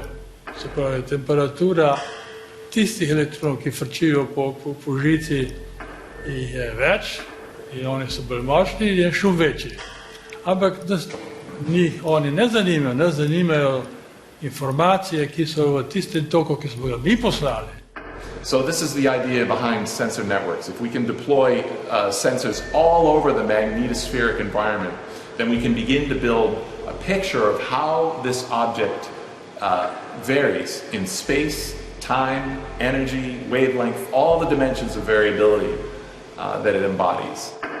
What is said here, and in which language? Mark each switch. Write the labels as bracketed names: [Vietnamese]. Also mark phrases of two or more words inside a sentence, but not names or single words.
[Slovenian] Se pravi, temperatura tistih elektronov, ki frčijo po žici, jih je več in oni so bolj močni in je šum večji. Ampak njih oni ne zanimajo, nas zanimajo informacije, ki so v tistem toku, ki smo ga mi poslali. [English] So this is the idea behind sensor networks. If we can deploy sensors all over the magnetospheric environment, then we can begin to build a picture of how this object varies in space, time, energy, wavelength, all the dimensions of variability that it embodies.